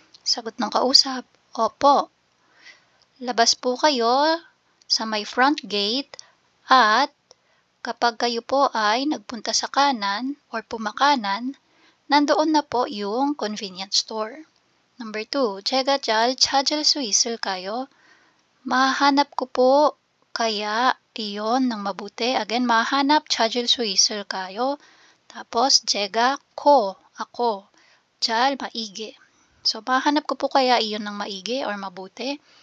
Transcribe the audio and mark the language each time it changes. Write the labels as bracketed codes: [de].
[tl] Sagot ng kausap, opo. Labas po kayo sa may front gate at kapag kayo po ay nagpunta sa kanan or pumakanan, nandoon na po yung convenience store. [en] Number 2, [ko] 제가 잘 찾을 수 있을까요? [tl] Mahanap ko po kaya iyon ng mabuti. [ko] Again, mahanap 찾을 수 있을까요? [tl] Tapos, 제가 ko, ako. 잘, maigi. So, mahanap ko po kaya iyon ng maigi or mabuti.